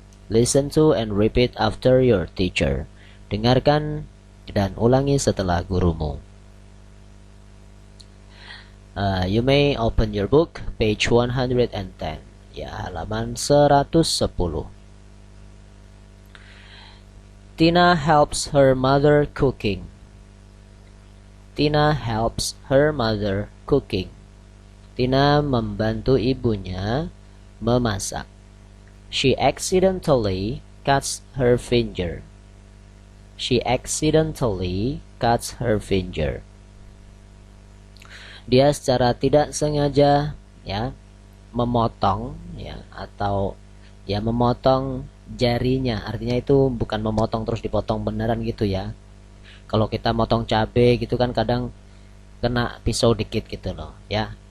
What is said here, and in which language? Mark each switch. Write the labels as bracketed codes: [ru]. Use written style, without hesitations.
[en] Listen to and repeat after your teacher. [id] Dengarkan dan ulangi setelah gurumu. [en] You may open your book, page 110. [id] Ya, halaman 110. [en] Tina helps her mother cooking. Tina helps her mother cooking. [id] Tina membantu ibunya memasak. [en] She accidentally cuts her finger. She accidentally cuts her finger. [id] Dia secara tidak sengaja, ya, memotong, ya, atau ya memotong jarinya. Artinya itu bukan memotong terus dipotong beneran gitu, ya. Kalau kita motong cabai gitu kan kadang kena pisau dikit gitu loh, ya.